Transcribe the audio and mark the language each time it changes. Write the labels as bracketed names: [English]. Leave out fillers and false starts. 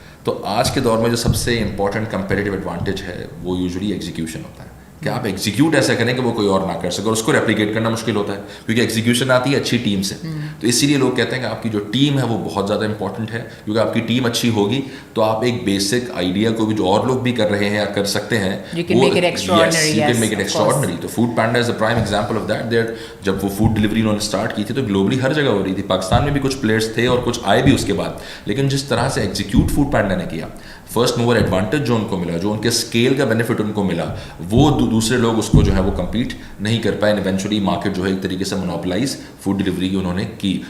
[Urdu] تو آج کے دور میں جو سب سے امپورٹنٹ کمپیٹیٹیو ایڈوانٹیج ہے وہ یوزلی ایگزیکیوشن ہوتا ہے, کہ آپ ایگزیکیوٹ ایسا کریں کہ وہ کوئی اور نہ کر سکے, اور اس کو ریپلیکیٹ کرنا مشکل ہوتا ہے کیونکہ ایگزیکیوشن آتی ہے اچھی ٹیم سے. تو اسی لیے لوگ کہتے ہیں کہ آپ کی جو ٹیم ہے وہ بہت زیادہ امپورٹنٹ ہے, کیونکہ آپ کی ٹیم اچھی ہوگی تو آپ ایک بیسک آئیڈیا کو بھی جو اور لوگ بھی کر رہے ہیں یا کر سکتے ہیں, [English] you can make it extraordinary. تو Foodpanda is a prime example of that. [Urdu] جب وہ فوڈ ڈلیوری انہوں نے اسٹارٹ کی تھی تو گلوبلی ہر جگہ ہو رہی تھی, پاکستان میں بھی کچھ پلیئرس تھے اور کچھ آئے بھی اس کے بعد, لیکن جس طرح سے ایگزیکیوٹ فوڈ پینڈا نے کیا, فرسٹ موور ایڈوانٹیج جو ان کو ملا, جو ان کے اسکیل کا بینیفٹ ان کو ملا, وہ دوسرے لوگ اس کو جو ہے وہ کمپیٹ نہیں کر پائے. ایونچولی مارکیٹ جو ہے ایک طریقے سے مونوپلائز فوڈ ڈلیوری کی انہوں نے کی.